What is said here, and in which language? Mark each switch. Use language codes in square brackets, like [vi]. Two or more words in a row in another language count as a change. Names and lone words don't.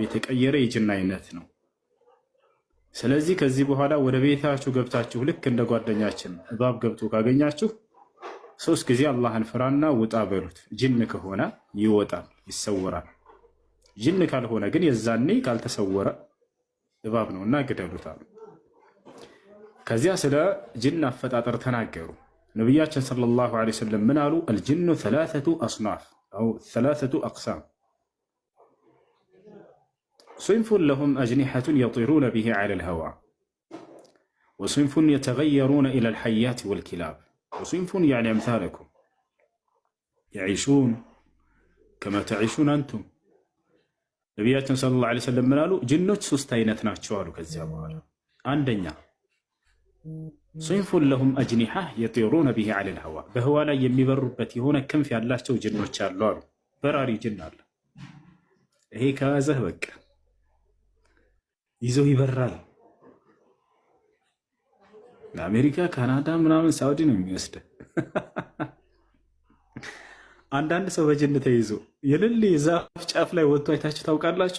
[am] የተቀየረ የጅን አይነት ነው። ስለዚህ ከዚህ በኋላ ወደ ቤታችሁ ገብታችሁ ልክ እንደ ጓደኛችን እባብ ገብቶ ካገኛችሁ 3 ጊዜ አላህን ፍራና ውጣ በሉት። ጅን ከሆነ ይወጣል፣ ይሰወራል። ጅን ካልሆነ ግን የዛኔ ካልተሰወረ እባብ ነውና ግደሉት አሉ። ከዚያ ስለ ጅን አፈጣጠር ተናገሩ። ነቢያችን [ar] صلى الله عليه وسلم [am] ምን አሉ? [ar] الجن 3 أصناف أو 3 أقسام صنف لهم أجنحة يطيرون به على الهواء وصنف يتغيرون إلى الحيات والكلاب وصنف يعني أمثالكم يعيشون كما تعيشون أنتم ነቢያችን صلى الله عليه وسلم [am] ምን አሉ? ጅኖች 3 አይነት ናቸው አሉ። ከዚያ በኋላ አንደኛ [ar] صنف لهم أجنحة يطيرون به على الهواء [am] በህዋ ላይ የሚበሩበት የሆነ ክንፍ ያላቸው ጅኖች አሉ አሉ። በራሪ ጅን አለ። ይሄ ከያዘህ በቃ ይዞ ይበራል። ለአሜሪካ፣ ካናዳ ምናምን ሳውዲ ነው የሚወስድ። አንዳንድ ሰው በጅን ተይዞ የልል ዛፍ ጫፍ ላይ ወጥቶ አይታችሁ ታውቃላችሁ?